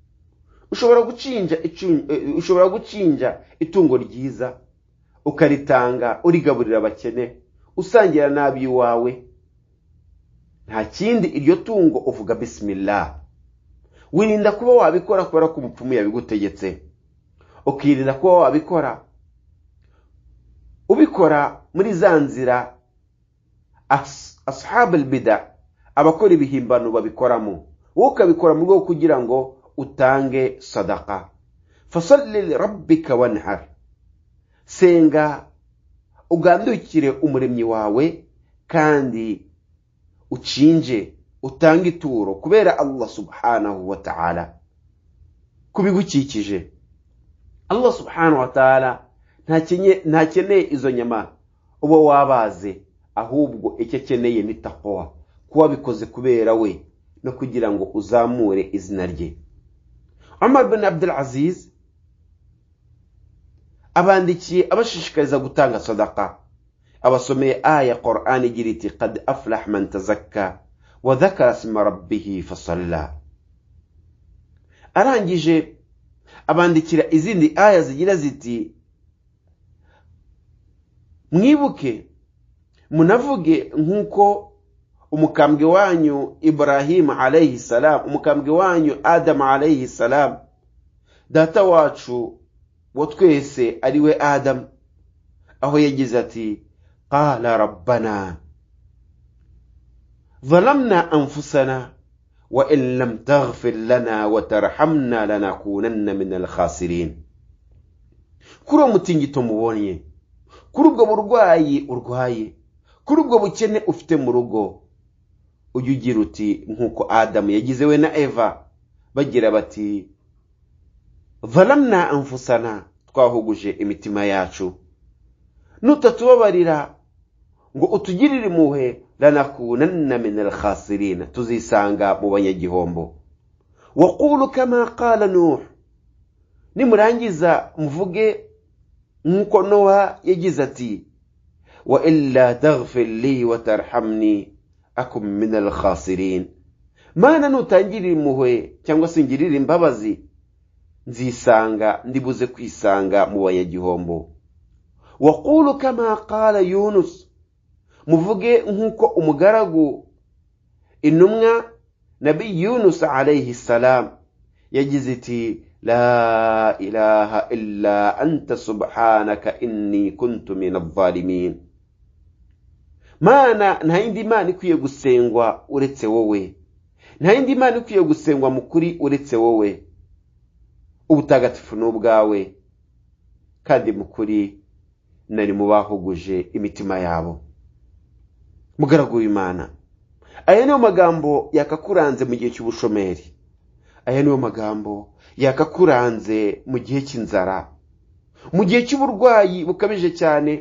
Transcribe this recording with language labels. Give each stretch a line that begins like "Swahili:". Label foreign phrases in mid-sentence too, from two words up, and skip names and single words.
Kinyarwanda: Ushobora gucinja itungo ryiza ukaritanga, urigaburira abakene, usangira nabi wawe, nta kindi iryo tungo uvuga bismillah, wirinda kuba wabikora kubera ko umupfumu yabigutegetse, ukirinda kuba wabikora ubikora muri za nzira
Arabic: أصحاب البدع
Kinyarwanda: abakora ibihimbano babikoramo, wowe ukabikora mu rwego kugira ngo utange sadaka.
Arabic: فصل لربك وانحر,
Kinyarwanda: senga ugandukire umuremyi wawe kandi ucinje utange ituro kubera Allah
Arabic: سبحانه وتعالى
Kinyarwanda: kubigukikije. Allah
Arabic: سبحانه وتعالى
Kinyarwanda: ntakeneye izo nyama uba wabaze, ahubwo icyo akeneye ni taqwa, kuba bikoze kubera we no kugira ngo uzamure izina rye. Umar bin Abdul Aziz abandikiye abashishikariza gutanga sadaka, abasomeye aya Qur'an igira iti
Arabic: قد أفلح من تزكى وذكر اسم ربه فصلى.
Kinyarwanda: Arangije abandikira izindi aya zigira ziti mwibuke munavuge nkuko umukambwe wanyu Ibrahim
Arabic: عليه السلام,
Kinyarwanda: umukambwe wanyu Adam
Arabic: عليه السلام,
Kinyarwanda: data wacu wo twese ari we Adam, aho yagize ati
Arabic: قال ربنا ظلمنا أنفسنا وإن لم تغفر لنا وترحمنا لنكونن من الخاسرين.
Kinyarwanda: kuri umutingito mubonye, kuri ubwo burwayi urwaye, kuri ubwo bukene ufite mu rugo, ujye ugira uti nkuko Adamu yagize we na Eva, bagira bati
Arabic: ظلمنا أنفسنا,
Kinyarwanda: twahuguje imitima yacu, nutatubabarira ngo utugirire impuhwe
Arabic: لنكونن من الخاسرين,
Kinyarwanda: tuzisanga mu banyagihombo.
Arabic: وقولوا كما قال نوح,
Kinyarwanda: nimurangiza muvuge nkuko Noha yagize ati
Arabic: وإلا تغفر لي وترحمني أكن من الخاسرين,
Kinyarwanda: mana nutangirira impuhwe cyangwa se ngirira imbabazi nzisanga ndibuze kwisanga mu banyagihombo.
Arabic: وقولوا كما قال يونس,
Kinyarwanda: muvuge nkuko umugaragu intumwa nabi Yunus
Arabic: عليه السلام
Kinyarwanda: yagize iti
Arabic: لا إله إلا أنت سبحانك إني كنت من الظالمين,
Kinyarwanda: mana nta yindi mana ikwiye gusengwa uretse wowe, nta yindi mana ikwiye gusengwa mukuri uretse wowe, ubutagatifu n'ubwawe kandi mukuri nari mubahuguje imitima yabo. mugaragu w'Imana, aya niyo magambo yakakuranze mu gihe cy'ubushomeri, aya niyo magambo yakakuranze mu gihe cy'inzara, mu gihe cy'uburwayi bukabije cyane.